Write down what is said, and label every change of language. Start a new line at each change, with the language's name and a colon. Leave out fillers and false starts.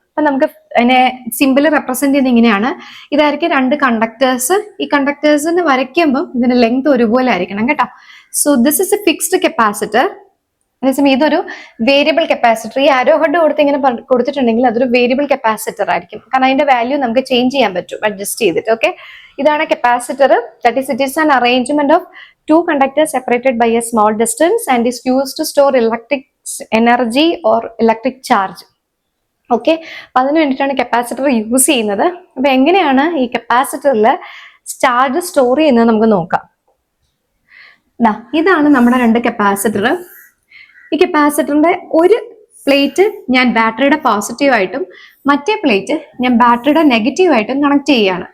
Malayalam: അപ്പൊ നമുക്ക് അതിനെ സിമ്പിൾ റെപ്രസെന്റ് ചെയ്യുന്നത് ഇങ്ങനെയാണ്. ഇതായിരിക്കും രണ്ട് കണ്ടക്ടേഴ്സ്. ഈ കണ്ടക്ടേഴ്സിന് വരയ്ക്കുമ്പോൾ ഇതിന്റെ ലെങ്ത് ഒരുപോലെ ആയിരിക്കണം കേട്ടോ.
English: So this is a fixed capacitor.
Malayalam: അതേസമയം ഇതൊരു വേരിയബിൾ കപ്പാസിറ്റർ. ഈ ആരോ ഹെഡ് കൊടുത്ത് ഇങ്ങനെ കൊടുത്തിട്ടുണ്ടെങ്കിൽ അതൊരു വേരിയബിൾ കപ്പാസിറ്റർ ആയിരിക്കും. കാരണം അതിന്റെ വാല്യൂ നമുക്ക് ചേഞ്ച് ചെയ്യാൻ പറ്റും അഡ്ജസ്റ്റ് ചെയ്തിട്ട്. ഓക്കെ, ഇതാണ് capacitor.
English: That is it is an arrangement of two conductors separated by a small distance and is used to store electric energy or electric charge.
Malayalam: Okay, അതിന് വേണ്ടിയിട്ടാണ് കപ്പാസിറ്റർ യൂസ് ചെയ്യുന്നത്. അപ്പൊ എങ്ങനെയാണ് ഈ കപ്പാസിറ്ററിൽ ചാർജ് സ്റ്റോർ ചെയ്യുന്നത് നമുക്ക് നോക്കാം. ഇതാണ് നമ്മുടെ രണ്ട് കപ്പാസിറ്റർ. ഈ കപ്പാസിറ്ററിന്റെ ഒരു പ്ലേറ്റ് ഞാൻ ബാറ്ററിയുടെ പോസിറ്റീവ് ആയിട്ടും മറ്റേ പ്ലേറ്റ് ഞാൻ ബാറ്ററിയുടെ നെഗറ്റീവ് ആയിട്ടും കണക്ട് ചെയ്യുകയാണ്.